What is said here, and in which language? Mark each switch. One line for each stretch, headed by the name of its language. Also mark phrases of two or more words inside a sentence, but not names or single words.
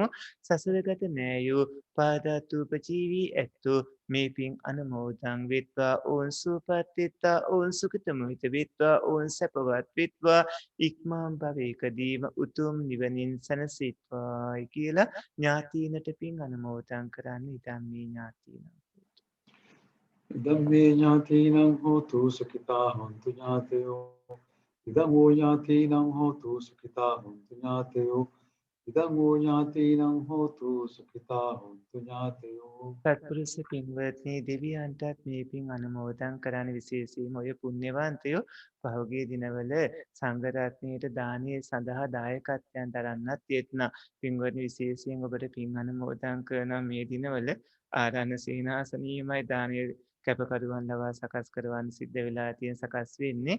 Sinhala: සසරගත නෑයෝ පාදාතුපජීවී ඇත්තෝ මේ පින් අනුමෝදන් වෙත්වා. ඔවුන් සුවපත් වෙත්වා. ඔවුන් සුඛිතමිත වෙත්වා. ඔවුන් සැපවත් වෙත්වා. ඉක්මන් භවයකදීම උතුම් නිවනින් සැනසෙත්වායි කියලා ඥාතීනට පින් අනුමෝදන් කරන්න. ඉතින් මේ ඥාතීන
Pali: ඉදම් මේ ඥාතීනං හෝතු සුඛිතා හොන්තු ඥාතයෝ. ඉදම් වූ ඥාතීනං හෝතු සුඛිතා හොන්තු ඥාතයෝ. ඉදම් වූ ඥාතීනං හෝතු සුඛිතා හොන්තු ඥාතයෝ.
Sinhala: සත්පුරුෂ පින්වත්නි දෙවියන්ටත් මේ පින් අනුමෝදන් කරන්න. විශේෂයෙන්ම ඔය පුණ්‍යවන්තයෝ පහුගිය දිනවල සංඝ රත්නයට දානය සඳහා දායකත්වයන් දරන්නත් යෙත්නා. පින්වත්නි විශේෂයෙන් ඔබට පින් අනුමෝදන් කරන මේ දිනවල ආරණ්‍ය සේනාසනීයමයි දානය කැපකරුවන් ලවා සකස් කරවන්න සිද්ධ වෙලා තියෙන සකස් වෙන්නේ.